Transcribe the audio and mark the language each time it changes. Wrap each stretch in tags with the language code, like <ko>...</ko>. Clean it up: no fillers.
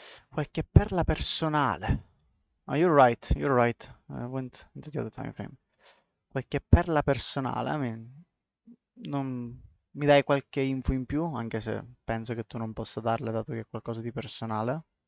<it>Qualche perla personale.</it> <en>Oh, you're right, you're right. I went into the other time frame.</en> <it>Qualche perla personale,</it> <en>I mean,</en> <it>non mi dai qualche info in più, anche se penso che tu non possa darle dato che è qualcosa di personale.</it>